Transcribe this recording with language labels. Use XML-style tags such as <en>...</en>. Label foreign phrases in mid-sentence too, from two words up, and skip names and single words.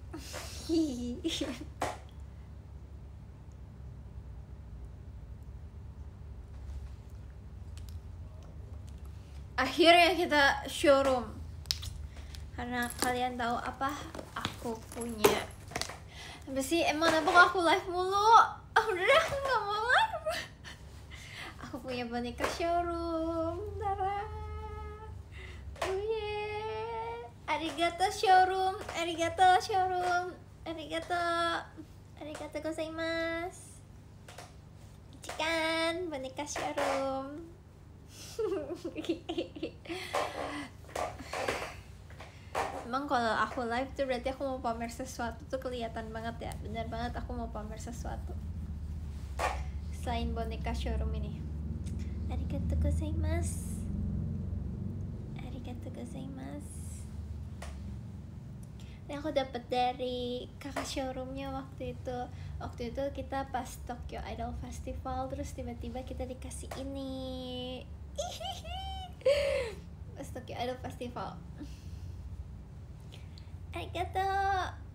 <id>Akhirnya kita showroom. Karena kalian tahu apa? Aku punya. Tapi sih emang kenapa aku live mulu? Udah aku nggak mau live. Aku punya boneka showroom. Tara.</id> <en>Oh yeah.</en> <ja>Arigato showroom. Arigato showroom. Arigato. ありがとうございます.</ja> <id>Ichikan boneka showroom. Emang kalau aku live tuh berarti aku mau pamer sesuatu tuh kelihatan banget ya. Bener banget aku mau pamer sesuatu selain boneka showroom ini.</id> <ja>ありがとうございます. ありがとうございます.</ja> <id>Ini aku dapat dari kakak showroomnya waktu itu. Waktu itu kita pas Tokyo Idol Festival, terus tiba-tiba kita dikasih ini. Pas Tokyo Idol Festival.</id> <ja>Arigatou.</ja>